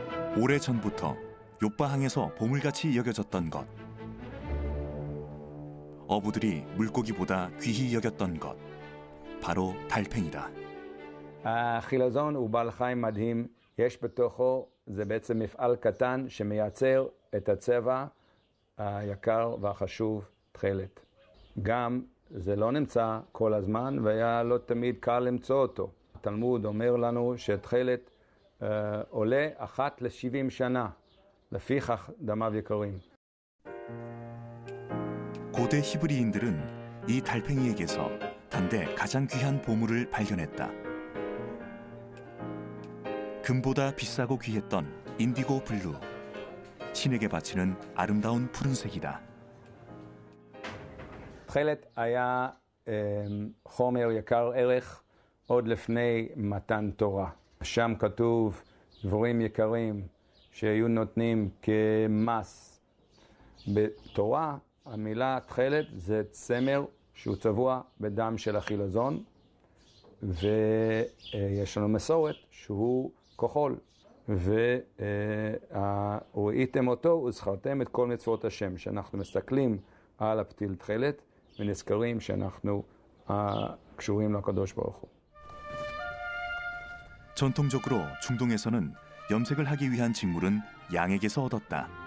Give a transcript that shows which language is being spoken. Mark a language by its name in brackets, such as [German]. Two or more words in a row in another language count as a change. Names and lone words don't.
[Korean] 오래전부터 욥바항에서 보물같이 여겨졌던 것, 어부들이 물고기보다 귀히 여겼던 것, 바로 달팽이다. [Hebrew] החילזון הוא בעל חיים מדהים, יש בתוכו, זה בעצם מפעל קטן שמייצר את הצבע היקר והחשוב תכלת. גם זה לא נמצא כל הזמן והיה לא תמיד קל למצוא אותו. התלמוד אומר לנו שתכלת עולה אחת ל-70 שנה, לפיכך דמיו יקרים. [Korean] 고대 히브리인들은 이 달팽이에게서 단대 가장 귀한 보물을 발견했다. 금보다 비싸고 귀했던 인디고 블루, 신에게 바치는 아름다운 푸른색이다. [Hebrew] תכלת היה חומר יקר ערך עוד לפני מתן תורה. שם כתוב דברים יקרים שהיו נותנים כמס. בתורה המילה תכלת זה צמר שהוא צבוע בדם של החילזון, ויש לנו מסורת שהוא כחול. וראיתם אותו וזכרתם את כל מצוות השם, שאנחנו מסתכלים על הפתיל תכלת ונזכרים שאנחנו קשורים לקדוש ברוך הוא. [Korean] 전통적으로 중동에서는 염색을 하기 위한 직물은 양에게서 얻었다.